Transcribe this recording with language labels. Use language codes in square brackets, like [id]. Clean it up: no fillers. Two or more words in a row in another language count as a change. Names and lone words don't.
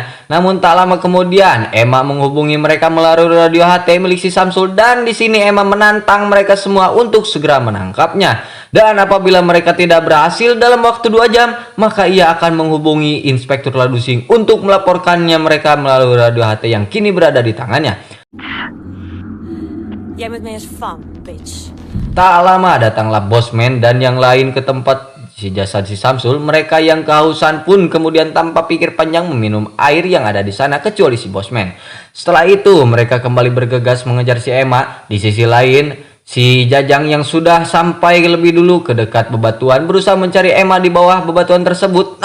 [id] Namun tak lama kemudian Emma menghubungi mereka melalui radio HT milik si Samsul dan di sini Emma menantang mereka semua untuk segera menangkapnya. Dan apabila mereka tidak berhasil dalam waktu 2 jam, maka ia akan menghubungi Inspektur Ladusing untuk melaporkannya mereka melalui radio HT yang kini berada di tangannya. [nl] Jij met mij is fun, bitch. [id] Tak lama datanglah Bosman dan yang lain ke tempat si jasad si Samsul. Mereka yang kehausan pun kemudian tanpa pikir panjang meminum air yang ada di sana kecuali si Bosman. Setelah itu mereka kembali bergegas mengejar si Emma. Di sisi lain si Jajang yang sudah sampai lebih dulu ke dekat bebatuan berusaha mencari Emma di bawah bebatuan tersebut.